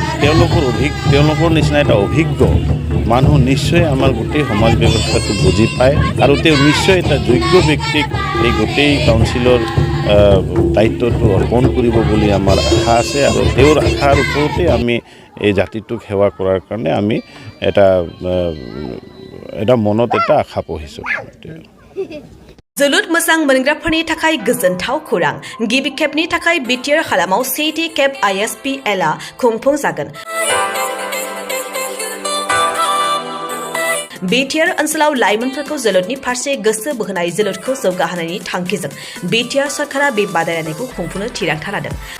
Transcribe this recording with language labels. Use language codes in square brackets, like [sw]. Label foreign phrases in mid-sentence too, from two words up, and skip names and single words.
[as] তেওঁলোকৰ নিচিনা এটা অভিজ্ঞ মানুহ নিশ্চয় আমাৰ গোটেই সমাজ ব্যৱস্থাটো বুজি পায় আৰু তেওঁ নিশ্চয় এটা যোগ্য ব্যক্তিক এই গোটেই কাউন্সিলৰ দায়িত্বটো অৰ্পণ কৰিব বুলি আমাৰ আশা আছে আৰু তেওঁৰ আশাৰ ওপৰতে আমি এই জাতিটোক সেৱা কৰাৰ কাৰণে আমি এটা মনত এটা আশা পঢ়িছোঁ [brx] जोलुर मोजां मोनग्राफोरनि थाखाय गोजोनथाव खौरां गिबि खेबनि थाखाय बिटिआर हालामाव सेथि खेब ISPL आ खुंफुं जागोन बिटिआर ओनसोलाव लाइमोनफोरखौ जोलुरनि फारसे गोसो बोहोनाय जोलुरखौ जौगाहोनायनि थांखिजों बिटिआर सरकारा बे बादायलायनायखौ खुंफुंनो थिरांथा लादों।